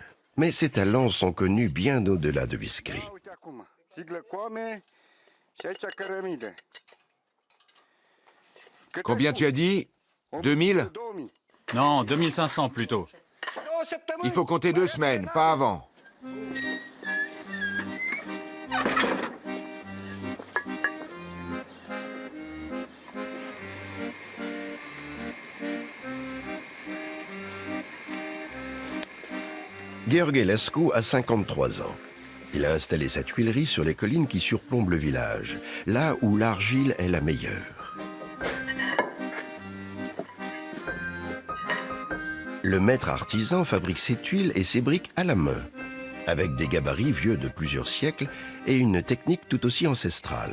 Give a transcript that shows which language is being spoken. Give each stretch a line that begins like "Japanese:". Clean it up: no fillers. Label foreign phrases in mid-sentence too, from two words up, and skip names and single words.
French: Mais ses talents sont connus bien au-delà de Viskri. Combien tu as dit? 2000? Non, 2500 plutôt. Il faut compter 2 semaines, pas avant. Gheorghe Lascu a 53 ans. Il a installé sa tuilerie sur les collines qui surplombent le village, là où l'argile est la meilleure. Le maître artisan fabrique ses tuiles et ses briques à la main, avec des gabarits vieux de plusieurs siècles et une technique tout aussi ancestrale.